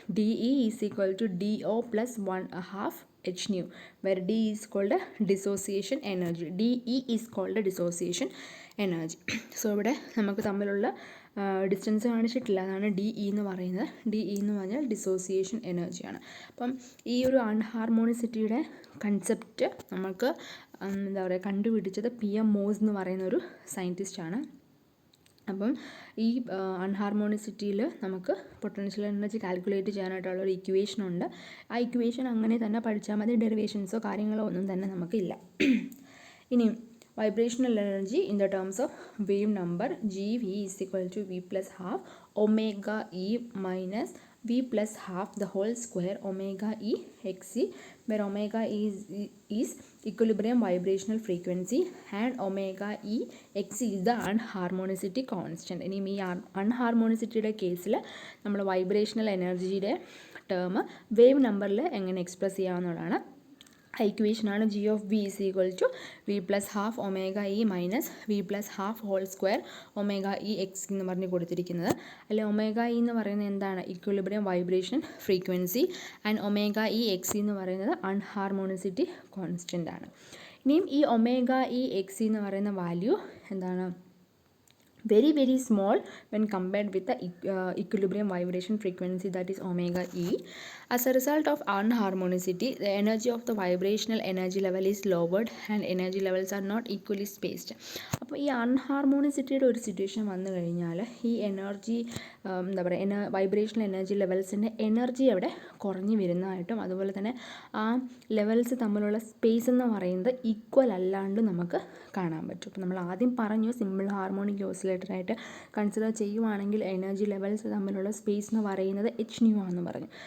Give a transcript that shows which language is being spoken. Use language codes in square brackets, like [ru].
[en] DE is equal to DO plus 1/2 h nu, where D is called a dissociation energy. DE is called a dissociation energy. [ml] So ഇവിടെ നമുക്ക് തമ്മിലുള്ള distance കാണിച്ചിട്ടില്ല, അതാണ് DE എന്ന് പറയുന്നത്. DE എന്ന് പറഞ്ഞാൽ ഡിസോസിയേഷൻ എനർജിയാണ്. അപ്പം ഈ ഒരു അൺഹാർമോണിസിറ്റിയുടെ കൺസെപ്റ്റ് നമുക്ക് എന്താ പറയുക കണ്ടുപിടിച്ചത് PM മോസ് എന്ന് പറയുന്ന ഒരു സയൻറ്റിസ്റ്റാണ്. അപ്പം ഈ അൺഹാർമോണിസിറ്റിയിൽ നമുക്ക് പൊട്ടൻഷ്യൽ എനർജി കാൽക്കുലേറ്റ് ചെയ്യാനായിട്ടുള്ള ഒരു ഇക്വേഷനുണ്ട്. ആ ഇക്വേഷൻ അങ്ങനെ തന്നെ പഠിച്ചാൽ മതി, ഡെറിവേഷൻസോ കാര്യങ്ങളോ ഒന്നും തന്നെ നമുക്കില്ല. [en] ഇനി vibrational energy in the terms of wave number, GV is equal to V plus half omega E minus V plus half the whole square omega E XC, where omega is equilibrium vibrational frequency and omega E XC is the unharmonicity constant. [ml] ഇനി ഈ അൺഹാർമോണിസിറ്റിയുടെ കേസിൽ നമ്മൾ vibrational എനർജിയുടെ term wave നമ്പറിൽ എങ്ങനെ express ചെയ്യാവുന്നതാണ്. [en] ഇക്വേഷനാണ് G of V is equal to V plus half omega E minus V plus half whole square omega E X [ml] എന്ന് പറഞ്ഞ് കൊടുത്തിരിക്കുന്നത്. അല്ലെ ഒമേഗ ഇ എന്ന് പറയുന്നത് എന്താണ്, equilibrium vibration frequency, and omega E X എന്ന് പറയുന്നത് അൺഹാർമോണിസിറ്റി കോൺസ്റ്റൻ്റ് ആണ്. ഇനിയും ഈ ഒമേഗ ഇ എക്സ് എന്ന് പറയുന്ന വാല്യൂ എന്താണ്, [en] very very small when compared with the equilibrium vibration frequency, that is omega E. As a result of unharmonicity, the energy of the vibrational energy level is lowered and energy levels are not equally spaced. [ml] അപ്പോൾ ഈ അൺഹാർമോണിസിറ്റിയുടെ ഒരു situation വന്നു കഴിഞ്ഞാൽ ഈ energy എന്താ പറയുക vibrational energy ലെവൽസിൻ്റെ energy അവിടെ കുറഞ്ഞു വരുന്നതായിട്ടും, അതുപോലെ തന്നെ ആ ലെവൽസ് തമ്മിലുള്ള സ്പേസ് എന്ന് പറയുന്നത് ഈക്വൽ അല്ലാണ്ട് നമുക്ക് കാണാൻ പറ്റും. അപ്പോൾ നമ്മൾ ആദ്യം പറഞ്ഞു സിമ്പിൾ ഹാർമോണിക് ഓസിലേറ്ററായിട്ട് കൺസിഡർ ചെയ്യുവാണെങ്കിൽ എനർജി ലെവൽസ് തമ്മിലുള്ള സ്പേസ് എന്ന് പറയുന്നത് h nu ആണെന്ന് പറഞ്ഞു.